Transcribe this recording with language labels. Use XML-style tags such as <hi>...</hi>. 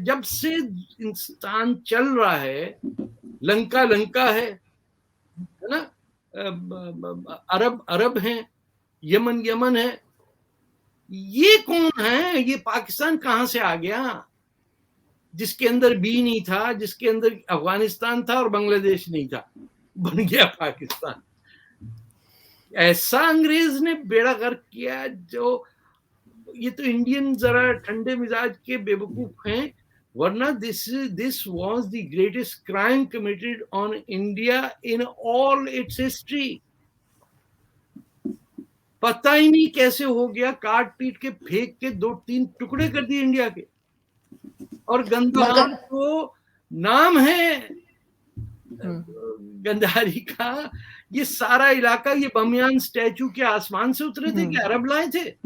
<hi>जब से इंसान चल रहा है, लंका लंका है ना, अरब अरब हैं, यमन यमन है. ये कौन है? ये पाकिस्तान कहां से आ गया, जिसके अंदर बी नहीं था, जिसके अंदर अफगानिस्तान था और बांग्लादेश नहीं था, बन गया पाकिस्तान. ऐसा अंग्रेज ने बेड़ा गर्क किया. जो ये तो इंडियन जरा ठंडे मिजाज के बेवकूफ हैं, वरना</hi> <en>this was the greatest crime committed on India in all its history.</en> <hi>पता ही नहीं कैसे हो गया, काट पीट के फेंक के 2-3 टुकड़े कर दिए इंडिया के. और गंधार को नाम है गंधारी का. ये सारा इलाका, ये बमियान स्टैचू के आसमान से उतरे थे कि अरब लाए थे?</hi>